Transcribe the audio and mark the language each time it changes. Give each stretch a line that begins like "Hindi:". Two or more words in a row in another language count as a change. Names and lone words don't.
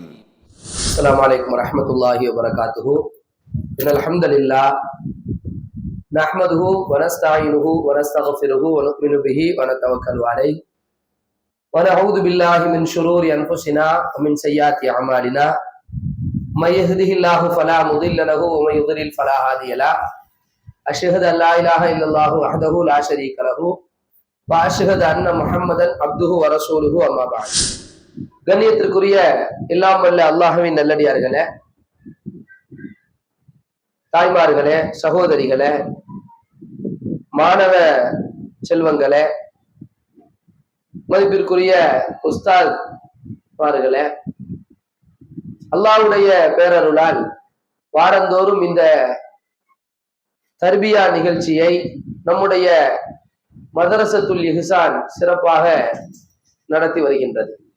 Arabic: السلام عليكم ورحمة الله وبركاته. إن الحمد لله نحمده ونستعينه ونستغفره ونؤمن به ونتوكل عليه ونعوذ بالله من شرور أنفسنا ومن سيئات أعمالنا من يهده الله فلا مضل له ومن يضلل فلا هادي له أشهد أن لا إله إلا الله وحده لا شريك له وأشهد أن محمدا عبده ورسوله أما بعد.
Tamil: கண்ணியத்திற்குரிய எல்லாம் வல்ல அல்லாஹ்வின் நல்லடியார்களே, தாய்மார்களே, சகோதரிகளே, மாணவ செல்வங்களே, மதிப்பிற்குரிய உஸ்தாத் மார்களே, அல்லாஹ்வுடைய பேரருளால் வாரந்தோறும் இந்த தர்பியா நிகழ்ச்சியை நம்முடைய மதரசத்துல் இஹ்சான் சிறப்பாக நடத்தி வருகின்றது.